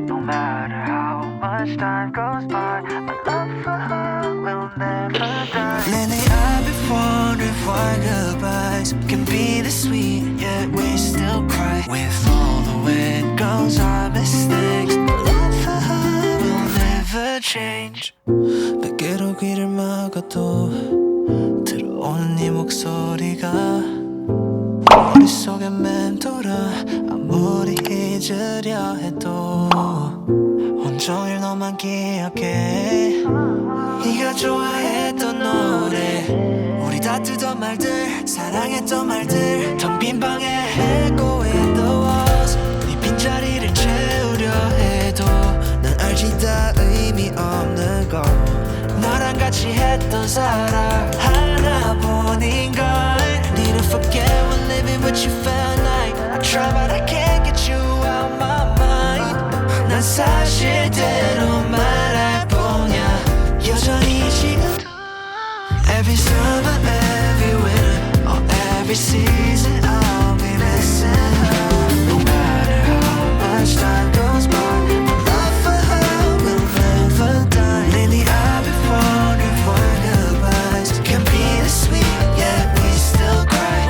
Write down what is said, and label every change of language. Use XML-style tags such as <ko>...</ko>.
<en>No matter how much time goes by, my love for her will never die. Lately I've been wondering why goodbyes can be this sweet, yet we still cry. With all the wind goes our mistakes, my love for her will never change.</en> <ko>베개로 귀를 막아도 들어오는 네 목소리가 머릿속에 맴돌아. 아무리 잊으려 해도 온종일 너만 기억해. 네가 좋아했던 노래, 우리 다투던 말들, 사랑했던 말들, 텅 빈 방에</ko> <en>echo in the walls.</en> <ko>네 빈자리를 채우려 해도 난 알지 다 의미 없는 걸. 너랑 같이 했던 사랑 하나뿐인걸.</ko> <en>Need to forget when living with you felt like I try but I can't get you out my mind.</en> <ko>난 사실대로 말할 뿐이야 여전히 지금도.</ko> <en>Every summer, every winter, or every season I'll be missing her. No matter how much time goes by, my love for her will never die. Lately I've been wondering why goodbyes can be this sweet, yet we still cry.</en>